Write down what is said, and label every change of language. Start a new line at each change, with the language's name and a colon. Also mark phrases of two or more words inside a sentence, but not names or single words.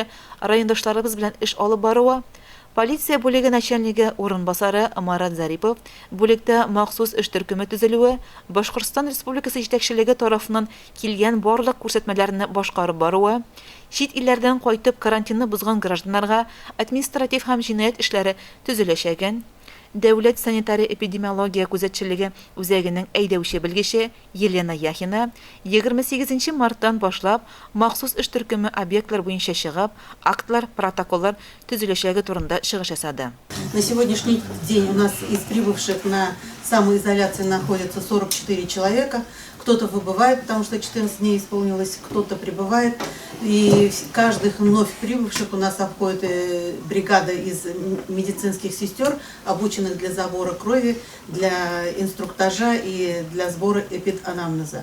Tatar: райондашларыбыз белән эш алып баруы, полиция бүлеге начальнигы урынбасары Марат Зарипов бүлектә махсус эш төркеме төзелүе, Башкортстан Республикасы җитәкчелеге тарафыннан килгән барлык күрсәтмәләрне башкарып баруы, чит илләрдән кайтып карантинны бузган гражданнарга административ һәм җинаять эшләре төзеләчәген, Дәүләт санитария-эпидемиология күзәтчелеге үзәгенең әйдәүче белгече Елена Яхина 28 марттан башлап махсус эш төркеме объектлар буенча чыгып, актлар, протоколлар төзеләчәге турында чыгыш ясады.
Russian: На сегодняшний день у нас из прибывших на самоизоляции находятся 44 человека. Кто-то выбывает, потому что 14 дней исполнилось, кто-то прибывает. И каждых вновь прибывших у нас обходит бригада из медицинских сестер, обученных для забора крови, для инструктажа и для сбора эпиданамнеза.